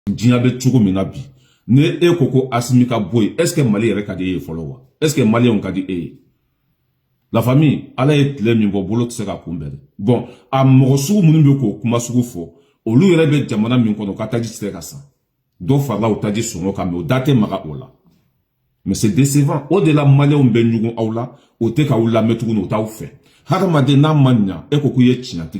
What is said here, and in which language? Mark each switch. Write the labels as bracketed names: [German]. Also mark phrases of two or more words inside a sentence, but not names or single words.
[Bambara] diɲɛ bɛ cogo min na bi ne e ko Assimi ka bɔ yen [French] est-ce que [Bambara] Mali yɛrɛ ka di e ye fɔlɔ wa [French] est-ce que [Bambara] Malien ka di e ye [French] la famille [Bambara] ala ye tile min bɔ bolo tɛ se ka kunbɛn bon a mɔgɔ sugu minnu bɛ k'o kuma sugu fɔ olu yɛrɛ bɛ jamana min kɔnɔ ka taji tɛ ka san dɔ farala o taji sɔngɔ kan mais o da tɛ maga o la [French] mais c'est décevant [Bambara] o de la Maliens bɛ ɲugun aw la o tɛ k'aw lamɛn tuguni o t'aw fɛ hadamaden n'a ma ɲa e ko k'i ye tiɲɛtigi